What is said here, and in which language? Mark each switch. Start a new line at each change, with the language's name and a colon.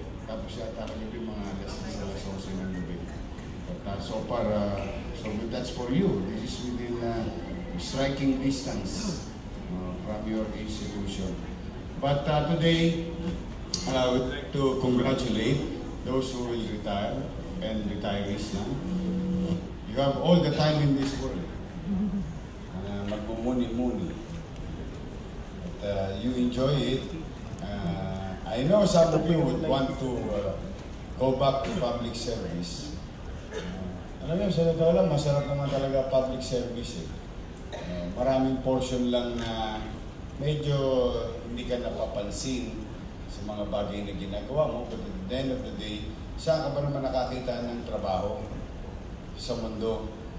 Filipino: Tapos siya takagin yung mga alas 11 ng gabi.
English: But so far, so that's for you. This is within striking distance from your institution. But today, I would like to congratulate those who will retire and retirees na. You have all the time in this world.
Filipino: Magmumuni-muni.
English: But you enjoy it. I know some of you would want to go back to public service.
Filipino: Alam niyo, sa totoo lang, masarap naman talaga public service. Maraming portion lang na medyo hindi ka napapansin sa mga bagay na ginagawa mo.
English: But at the end of the day,
Filipino: saan ka ba naman nakakita ng trabaho sa mundo?